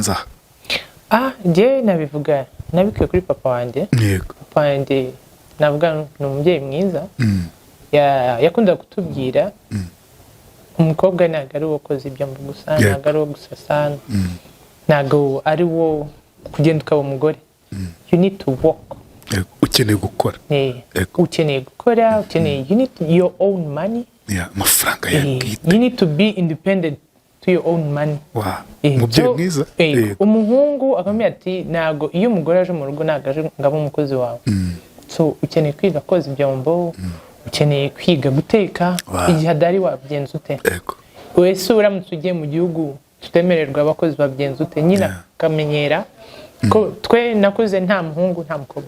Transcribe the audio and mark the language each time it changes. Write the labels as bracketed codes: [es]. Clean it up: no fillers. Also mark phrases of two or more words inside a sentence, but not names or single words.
[rw] aha njye nabivuga nabikuye kuri papa wanjye. Papa wanjye navuga ni umubyeyi mwiza. Yakunda kutubwira umukobwa ntabwo ari uwo koza ibyombo gusa, ntabwo ari uwo gusasa, ntabwo ari uwo kugenda ukaba umugore. [en] You need to work. [rw] Ukeneye gukora. Ukeneye gukora, [en] you need your own money. [rw] Amafaranga yawe. [en] You need to be independent to your own money. [rw] Umubyeyi mwiza. Umuhungu akamenya ati ntabwo iyo umugore aje mu rugo ntabwo aje ngaba umukozi wawe. So ukeneye kwiga koza ibyombo, ukeneye kwiga guteka, igihe adari wabigenza ute. Wese uramutse ugiye mu gihugu tutemererwa abakozi babigenza ute, nyine akamenyera ko twe nakuze nta muhungu nta mukobwa.